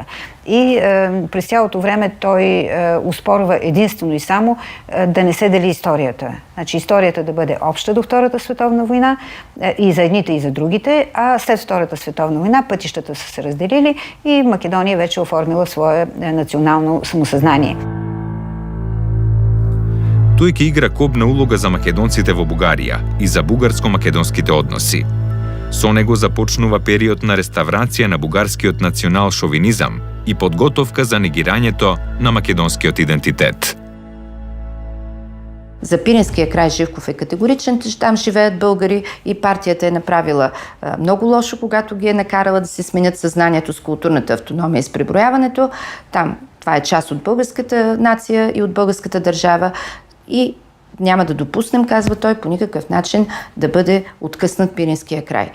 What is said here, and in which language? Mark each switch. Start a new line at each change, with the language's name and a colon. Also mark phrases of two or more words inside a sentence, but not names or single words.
Bulgarian: И през цялото време той успорва единствено и само да не се дели историята. Значи историята да бъде обща до Втората световна война и за едните и за другите, а след Втората световна война пътищата са се разделили и Македония вече оформила свое национално самосъзнание.
Macedonian: Тој ќе игра кобна улога за македонците во Бугарија и за бугарско-македонските односи. Со него започнува период на реставрација на бугарскиот национал-шовинизам и подготовка за негирањето на македонскиот идентитет.
Bulgarian: За Пиринския край Живков е категоричен, че там живеят българи и партията е направила много лошо, когато ги е накарала да се сменят съзнанието с културната автономия и с преброяването. Там това е част от българската нация и от българската държава и няма да допуснем, казва той, по никакъв начин да бъде откъснат Пиринския край.